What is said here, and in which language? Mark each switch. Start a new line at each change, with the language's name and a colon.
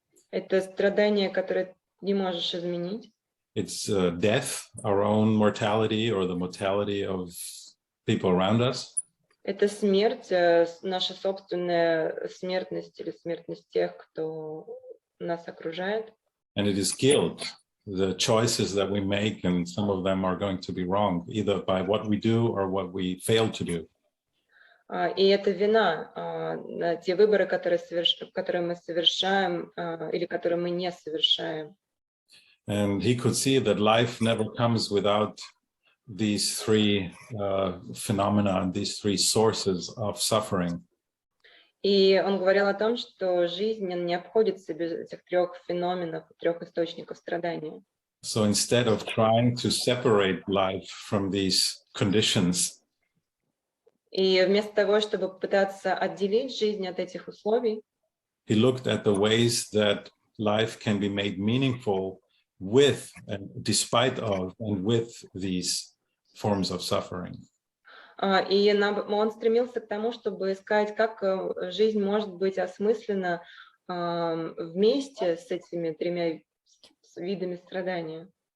Russian: Это страдания, которые не можешь изменить.
English: It's death, our own mortality or the mortality of people around us.
Russian: Это смерть, наша собственная смертность или смертность тех, кто нас окружает.
English: And it is guilt, the choices that we make, and some of them are going to be wrong, either by what we do or what we fail to do.
Russian: И это вина, те выборы, которые мы совершаем или которые мы не совершаем.
English: And he could see that life never comes without these 3 phenomena, these 3 sources of suffering.
Russian: И он говорил о том, что жизнь не обходится без этих 3 феноменов, 3 источников страдания.
English: So instead of trying to separate life from these conditions,
Russian: и вместо того, чтобы пытаться отделить жизнь от этих условий,
English: he looked at the ways that life can be made meaningful with and despite of and with these forms of suffering.
Russian: И он стремился к тому, чтобы искать, как жизнь может быть осмыслена вместе с этими 3 видами страдания.